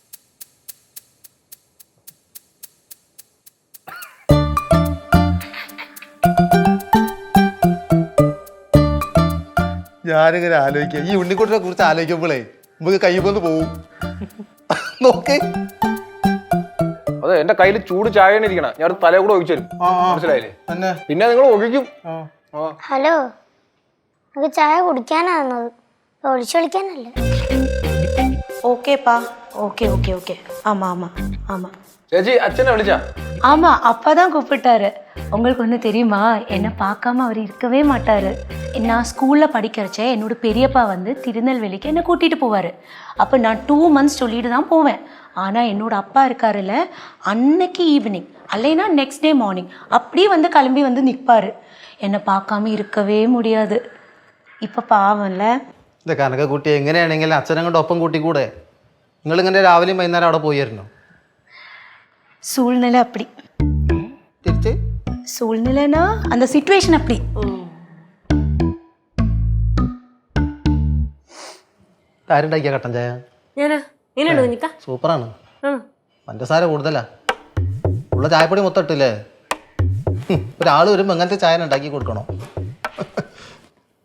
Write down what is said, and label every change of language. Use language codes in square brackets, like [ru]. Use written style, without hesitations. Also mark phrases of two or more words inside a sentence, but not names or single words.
[ml] ഞാനിങ്ങനെ ആലോചിക്കുക, ഈ ഉണ്ണിക്കുട്ടിനെ കുറിച്ച് ആലോചിക്കുമ്പോഴേ നമുക്ക് കൈ വന്ന് പോവും. നോക്ക്, അതെ എന്റെ കയ്യിൽ ചൂട് ചായ ഇരിക്കണം. ഞാൻ തലേ കൂടെ ഒഴിച്ചു തരും. മനസ്സിലായില്ലേ? പിന്നെ നിങ്ങൾ ഒഴിക്കും. ഹലോ, നമുക്ക് ചായ കുടിക്കാനാകുന്നത്, ഒളിച്ചു കളിക്കാനല്ല. [ta] ஓகேப்பா, ஓகே ஓகே ஓகே. ஆமாம் ஆமாம் ஆமாம். [ml] ചേച്ചി അച്ഛനെ വിളിച്ചാ? [ta] ஆமாம், அப்பா தான் கூப்பிட்டாரு. உங்களுக்கு ஒன்று தெரியுமா, என்னை பார்க்காம அவர் இருக்கவே மாட்டார். நான் ஸ்கூலில் படிக்கிறச்ச என்னோட பெரியப்பா வந்து திருநெல்வேலிக்கு என்னை கூட்டிகிட்டு போவார். அப்போ நான் 2 months சொல்லிட்டு தான் போவேன். ஆனால் என்னோட அப்பா இருக்காருல்ல, அன்னைக்கு ஈவினிங் அல்லைன்னா [en] next day morning [ta] அப்படியே வந்து கிளம்பி வந்து நிற்பார். என்னை பார்க்காம இருக்கவே முடியாது. இப்போ பாவம்ல. [ml] ഇത് കനക കുട്ടി എങ്ങനെയാണെങ്കിലും അച്ഛനെ കൊണ്ട് ഒപ്പം കൂട്ടിക്കൂടെ? നിങ്ങളിങ്ങനെ രാവിലെയും വൈകുന്നേരം അവിടെ പോയിരുന്നു? [ta] சூழ்நிலை அப்படி. [ml] തിരിച്ച് [ta] சூழ்நிலைனா அந்த சிச்சுவேஷன் அப்படி. [ml] ആരുണ്ടാക്കിയ കട്ടൻ ചായ? ഞാനാ. ഇങ്ങനെയുണ്ട് കുഞ്ഞിക്ക? സൂപ്പറാണ്. പഞ്ചസാര കൂടുതലാ. ഉള്ള ചായപ്പൊടി മൊത്തം ഇട്ടില്ലേ? ഒരാൾ വരുമ്പോൾ എങ്ങനത്തെ ചായ ഉണ്ടാക്കി കൊടുക്കണോ? കുഞ്ഞാക്ക,